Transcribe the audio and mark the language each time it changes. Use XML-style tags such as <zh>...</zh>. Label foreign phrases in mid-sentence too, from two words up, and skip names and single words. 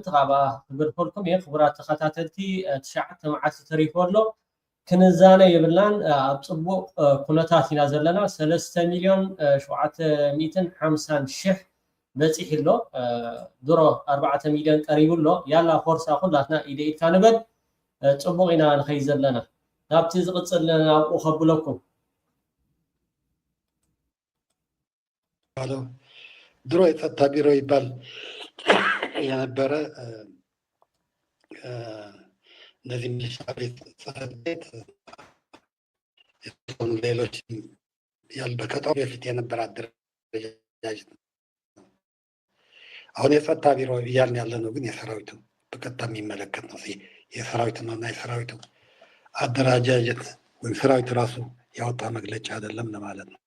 <ti>ካባ ክብርፈልኩም እየ ክቡራት ተኸታተልቲ 9 መዓልቲ ተሪፉ ኣሎ ክንዛነ ይብልናን ኣብ ፅቡቕ ኩነታት ኢና ዘለና 3,750,000 በፂሕ ኣሎ ድሮ 4 ሚልዮን ቀሪቡ ኣሎ ያላ ፎርሳ ኩላትና ኢደ ኢድካ ንበል ፅቡቅ ኢና ንኸይድ ዘለና ናብቲ ዝቕፅል ናብኡ ከብለኩም</ti> <am>ድሮ የጸጥታ ቢሮ ይባል የነበረ እነዚህ ሚሊሻ ቤት ጽሕፈት ቤት ሌሎች በከጣው በፊት የነበረ አደረጃጀት ነው። አሁን የጸጥታ ቢሮ እያልን ያለ ነው፣ ግን የሰራዊቱ በቀጥታ የሚመለከት ነው። የሰራዊቱ ነው እና የሰራዊቱ አደረጃጀት ወይም ሰራዊቱ ራሱ ያወጣ መግለጫ አይደለም ለማለት ነው።</am>